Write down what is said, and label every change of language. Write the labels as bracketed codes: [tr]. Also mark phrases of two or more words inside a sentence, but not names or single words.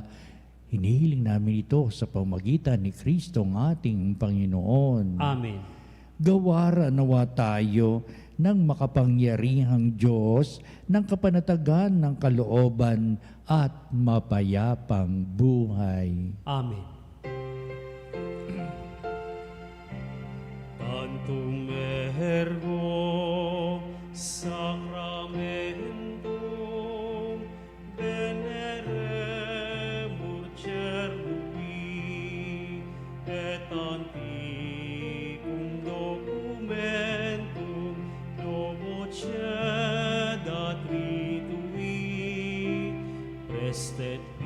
[tl] Hinihiling namin ito sa pamagitan ni Kristo ang ating Panginoon. Amen. Gawara nawa tayo ng makapangyarihang Diyos ng kapanatagan ng kalooban at mapayapang buhay. Amen. [la] Tantum ergo sacramentum veneremur cerui et antiquum documentum novo cedat ritui prestet